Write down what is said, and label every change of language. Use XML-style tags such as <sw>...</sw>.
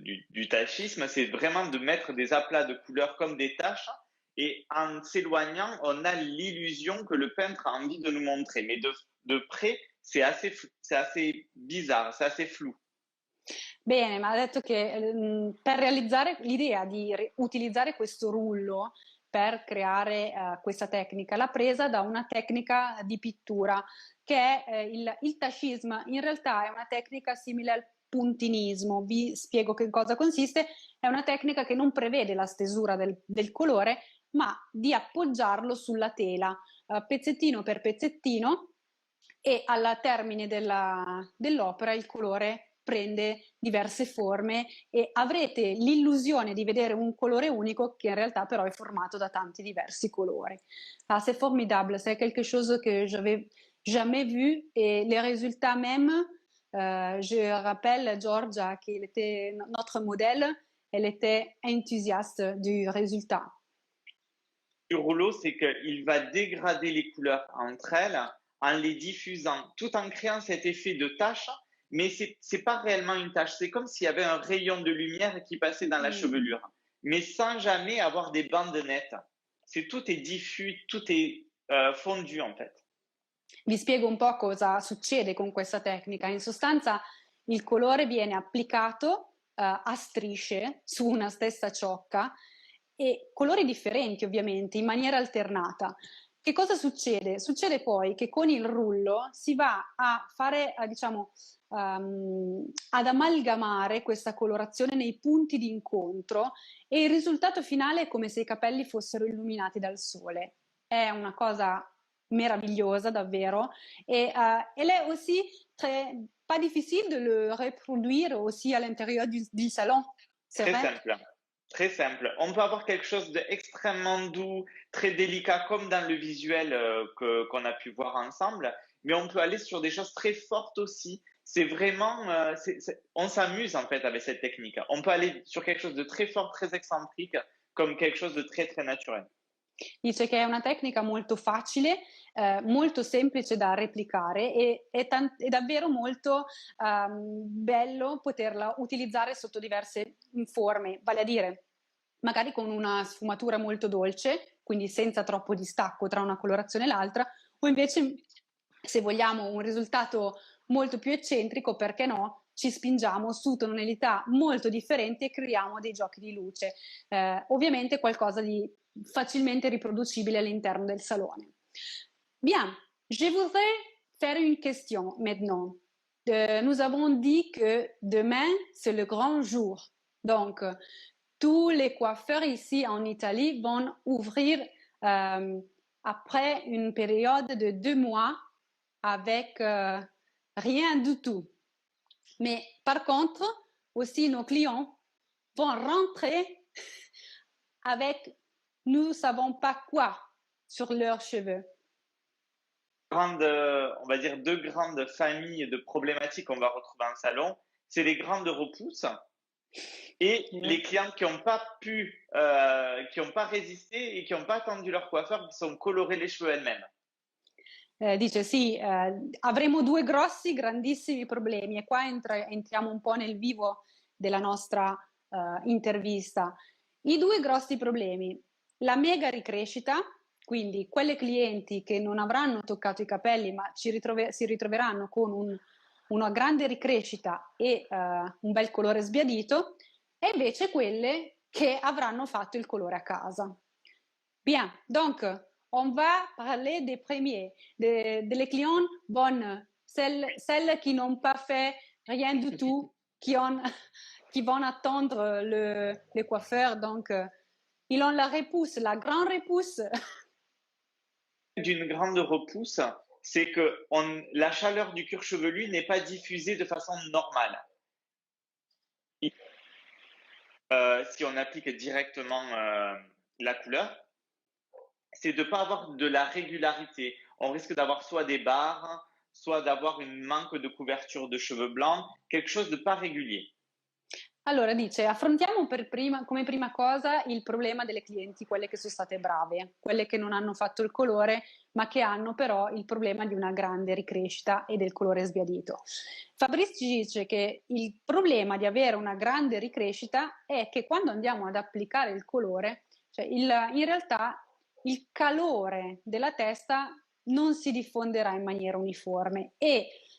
<fr>Du tachisme, c'est vraiment de mettre des aplats de couleurs comme des taches et en s'éloignant, on a l'illusion que le peintre a envie de nous montrer. Mais de près, c'est assez bizarre, c'est assez flou.</fr> <it>Bene, ma ha detto che per realizzare l'idea di utilizzare questo rullo per creare questa tecnica l'ha presa da una tecnica di pittura che è il tachisme. In realtà è una tecnica simile al puntinismo. Vi spiego che cosa consiste. È una tecnica che non prevede la stesura del colore, ma di appoggiarlo sulla tela, pezzettino per pezzettino, e al termine dell'opera il colore prende diverse forme e avrete l'illusione di vedere un colore unico che in realtà però è formato da tanti diversi colori.</it> <fr>Ah, c'est formidable, c'est quelque chose que j'avais jamais vu et les résultats même Je rappelle Georgia qu'elle était notre modèle, elle était enthousiaste du résultat. Du rouleau, c'est qu'il va dégrader les couleurs entre elles en les diffusant, tout en créant cet effet de tache, mais c'est pas réellement une tache. C'est comme s'il y avait un rayon de lumière qui passait dans la chevelure, mais sans jamais avoir des bandes nettes. Tout est diffus, tout est fondu en fait.</fr> <it>Vi spiego un po' cosa succede con questa tecnica. In sostanza il colore viene applicato a strisce su una stessa ciocca e colori differenti ovviamente, in maniera alternata. Che cosa succede? Succede poi che con il rullo si va a fare, diciamo, ad amalgamare questa colorazione nei punti di incontro e il risultato finale è come se i capelli fossero illuminati dal sole. È una cosa meravigliosa davvero</it> <fr>et elle est aussi pas difficile de le reproduire aussi à l'intérieur du salon, c'est Très vrai? simple. Très simple. On peut avoir quelque chose d'extrêmement doux, très délicat, comme dans le visuel qu'on a pu voir ensemble, mais on peut aller sur des choses très fortes aussi. C'est vraiment, on s'amuse en fait avec cette technique. On peut aller sur quelque chose de très fort, très excentrique, comme quelque chose de très très naturel.</fr> <it>Dice che è una tecnica molto facile, molto semplice da replicare e è davvero molto bello poterla utilizzare sotto diverse forme, vale a dire magari con una sfumatura molto dolce, quindi senza troppo distacco tra una colorazione e l'altra, o invece se vogliamo un risultato molto più eccentrico, perché no, ci spingiamo su tonalità molto differenti e creiamo dei giochi di luce. Ovviamente qualcosa di facilmente riproducibile all'interno del salone.</it> <fr>Bien, je voudrais faire une question maintenant. Nous avons dit que demain, c'est le grand jour. Donc, tous les coiffeurs ici en Italie vont ouvrir après une période de 2 mois avec rien du tout. Mais par contre, aussi nos clients vont rentrer avec nous ne savons pas quoi sur leurs cheveux. On va dire deux grandes familles de problématiques qu'on va retrouver en salon. C'est les grandes repousses et les clients qui n'ont pas pu, qui n'ont pas résisté et qui n'ont pas attendu leur coiffeur, qui sont colorés les cheveux elles-mêmes.</fr> <it>Dice sì, avremo due grossi, grandissimi problemi e qua entriamo un po' nel vivo della nostra intervista. I due grossi problemi, la mega ricrescita, quindi quelle clienti che non avranno toccato i capelli ma si ritroveranno con una grande ricrescita e un bel colore sbiadito, e invece quelle che avranno fatto il colore a casa.</it> <fr>Bien, donc on va parler des premiers, des clients bonnes, celles qui n'ont pas fait rien du tout, qui vont attendre le coiffeur. Donc, ils ont la repousse, la grande repousse. D'une grande repousse, c'est que la chaleur du cuir chevelu n'est pas diffusée de façon normale. Si on applique directement la couleur, c'est de ne pas avoir de la régularité. On risque d'avoir soit des barres, soit d'avoir un manque de couverture de cheveux blancs, quelque chose de pas régulier.</fr> <it>Allora dice, affrontiamo come prima cosa il problema delle clienti, quelle che sono state brave, quelle che non hanno fatto il colore, ma che hanno però il problema di una grande ricrescita e del colore sbiadito. Fabrice ci dice che il problema di avere una grande ricrescita è che quando andiamo ad applicare il colore, cioè in realtà il calore della testa non si diffonderà in maniera uniforme e</it>